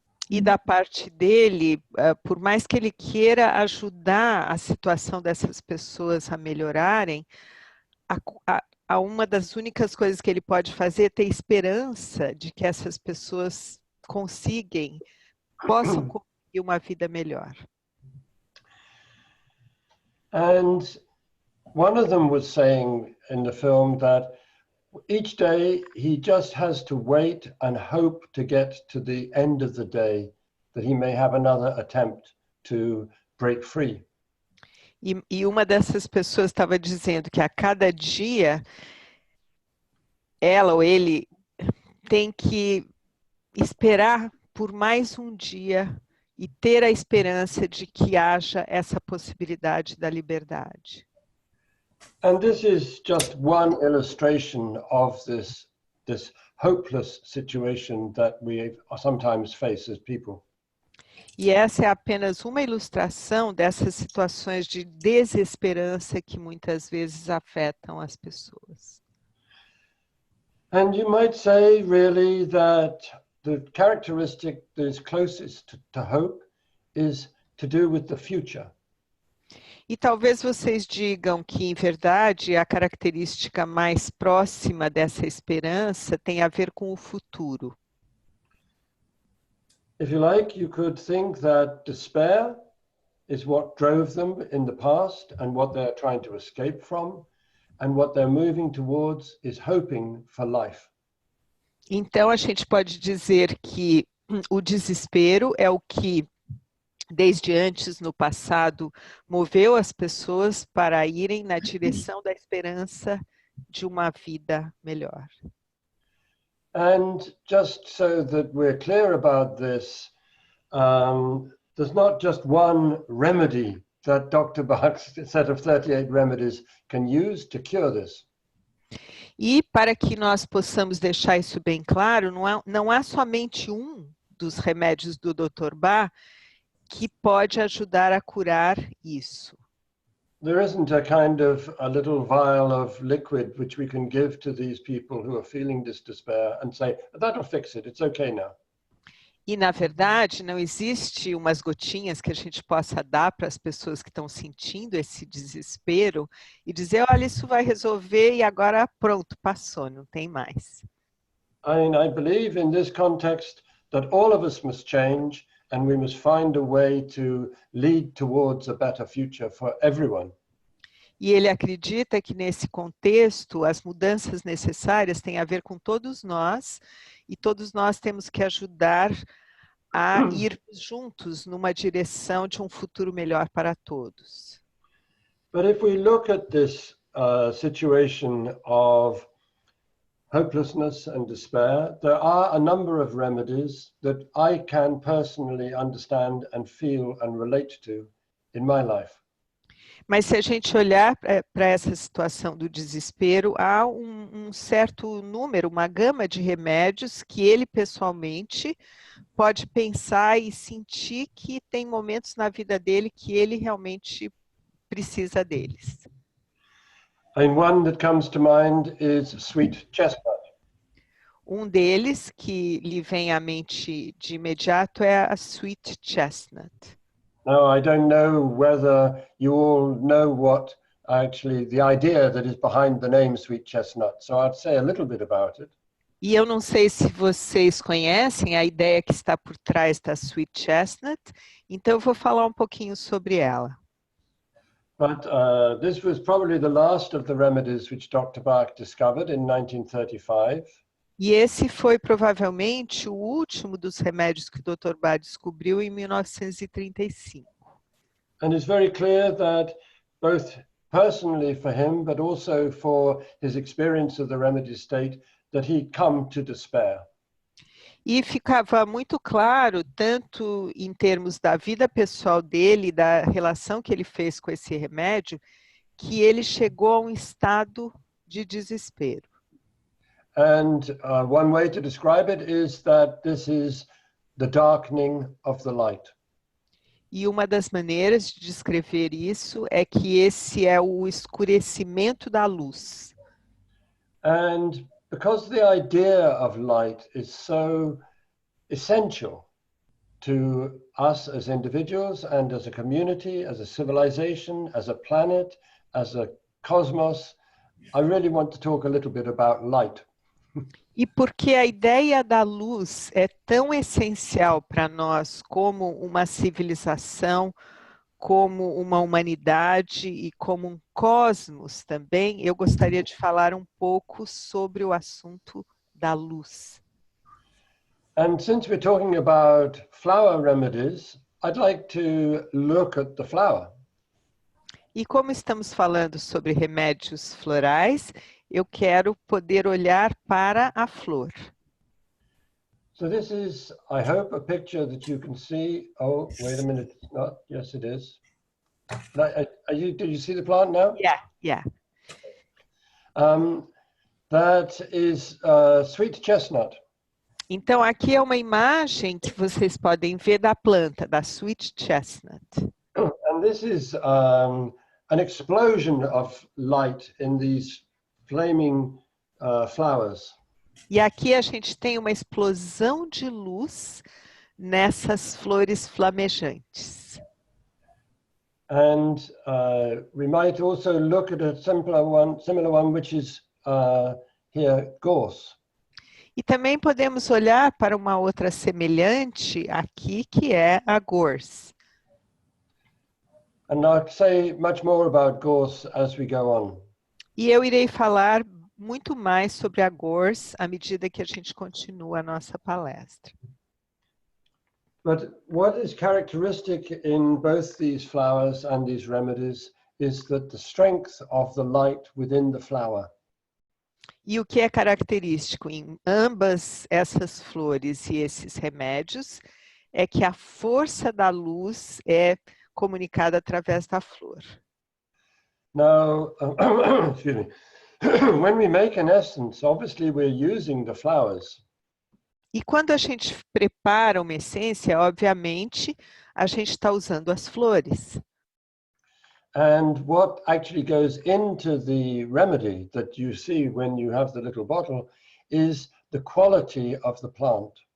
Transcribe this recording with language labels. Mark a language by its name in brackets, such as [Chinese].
[Portuguese] E da parte dele, por mais que ele queira ajudar a situação dessas pessoas a melhorarem, uma das únicas coisas que ele pode fazer é ter esperança de que essas pessoas possam conseguir uma vida melhor. [English] And one of them was saying in the film that each day he just has to wait and hope to get to the end of the day that he may have another attempt to break free. [Portuguese] E uma dessas pessoas estava dizendo que a cada dia ela ou ele tem que esperar por mais um dia e ter a esperança de que haja essa possibilidade da liberdade. [English] And this is just one illustration of this hopeless situation that we sometimes face as people. [Portuguese] E essa é apenas uma ilustração dessas situações de desesperança que muitas vezes afetam as pessoas. [English] And you might say really that the characteristic that is closest to hope is to do with the future. [Portuguese] E talvez vocês digam que, em verdade, a característica mais próxima dessa esperança tem a ver com o futuro. [English] If you like, you could think that despair is what drove them in the past and what they're trying to escape from, and what they're moving towards is hoping for life. [Portuguese] Então, a gente pode dizer que o desespero é o que, desde antes, no passado, moveu as pessoas para irem na direção da esperança de uma vida melhor. [English] And just so that we're clear about this, there's not just one remedy that Dr. Bach's set of 38 remedies can use to cure this. [Portuguese] E para que nós possamos deixar isso bem claro, não há somente um dos remédios do Dr. Bach que pode ajudar a curar isso. [English] There isn't a little vial of liquid which we can give to these people who are feeling this despair and say, that'll fix it, it's okay now. [Portuguese] E, na verdade, não existe umas gotinhas que a gente possa dar para as pessoas que estão sentindo esse desespero e dizer, olha, isso vai resolver e agora pronto, passou, não tem mais. [English] I believe in this context that all of us must change and we must find a way to lead towards a better future for everyone. [Portuguese] E ele acredita que nesse contexto as mudanças necessárias têm a ver com todos nós e todos nós temos que ajudar a ir juntos numa direção de um futuro melhor para todos. [English] But if we look at this situation of hopelessness and despair, there are a number of remedies that I can personally understand and feel and relate to in my life. [Portuguese] Mas se a gente olhar para essa situação do desespero, há um certo número, uma gama de remédios que ele pessoalmente pode pensar e sentir que tem momentos na vida dele que ele realmente precisa deles. [English] And one that comes to mind is sweet chestnut. [Portuguese] Um deles que lhe vem à mente de imediato é a sweet chestnut. [English] Now, I don't know whether you all know what actually the idea that is behind the name sweet chestnut, so I'd say a little bit about it. [Portuguese] E eu não sei se vocês conhecem a ideia que está por trás da sweet chestnut, então eu vou falar um pouquinho sobre ela. [English] But this was probably the last of the remedies which Dr. Bach discovered in 1935. [Portuguese] E esse foi provavelmente o último dos remédios que o Dr. Bach descobriu em 1935. [English] And it's very clear that both personally for him, but also for his experience of the remedy state, that he'd come to despair. [Portuguese] E ficava muito claro, tanto em termos da vida pessoal dele, da relação que ele fez com esse remédio, que ele chegou a um estado de desespero. [English] And one way to describe it is that this is the darkening of the light. [Portuguese] E uma das maneiras de descrever isso é que esse é o escurecimento da luz. [English] And because the idea of light is so essential to us as individuals and as a community, as a civilization, as a planet, as a cosmos, I really want to talk a little bit about light. [Portuguese] E porque a ideia da luz é tão essencial para nós como uma civilização, como uma humanidade e como um cosmos também, eu gostaria de falar um pouco sobre o assunto da luz. [English] And since we're talking about flower remedies, I'd like to look at the flower. [Portuguese] E como estamos falando sobre remédios florais, eu quero poder olhar para a flor. [English] So this is, I hope, a picture that you can see. Oh, wait a minute, it's not. Yes, it is. Did you see the plant now? Yeah. That is sweet chestnut. [Portuguese] Então, aqui é uma imagem que vocês podem ver da planta, da sweet chestnut. [English] And this is an explosion of light in these flaming flowers. [Portuguese] E aqui a gente tem uma explosão de luz nessas flores flamejantes. [English] And we might also look at a similar one, which is here, gorse. [Portuguese] E também podemos olhar para uma outra semelhante aqui, que é a gorse. [English] And I'll say much more about gorse as we go on. [Portuguese] E eu irei falar muito mais sobre a gorse à medida que a gente continua a nossa palestra. [English] But what is characteristic in both these flowers and these remedies is that the strength of the light within the flower. [Portuguese] E o que é característico em ambas essas flores e esses remédios é que a força da luz é comunicada através da flor. [English] Now, excuse me. When we make an essence, obviously we're using the flowers. [Portuguese] E quando a gente prepara uma essência, obviamente, a gente está usando as flores. [English] And what actually goes into the remedy that you see when you have the little bottle is the quality of the plant.